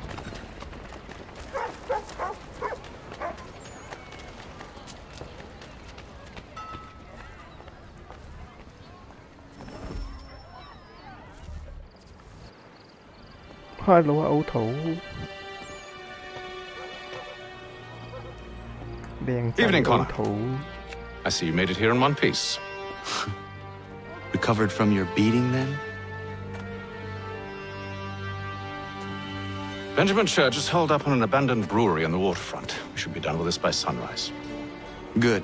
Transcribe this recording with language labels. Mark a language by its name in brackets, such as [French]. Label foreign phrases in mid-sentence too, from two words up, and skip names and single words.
[Cantonese] Hello 啊，歐土。靚仔 [English] Evening, 歐 Connor. 土。 I see you made it here in one piece. Recovered from your beating, then? Benjamin Church is holed up on an abandoned brewery on the waterfront. We should be done with this by sunrise. Good.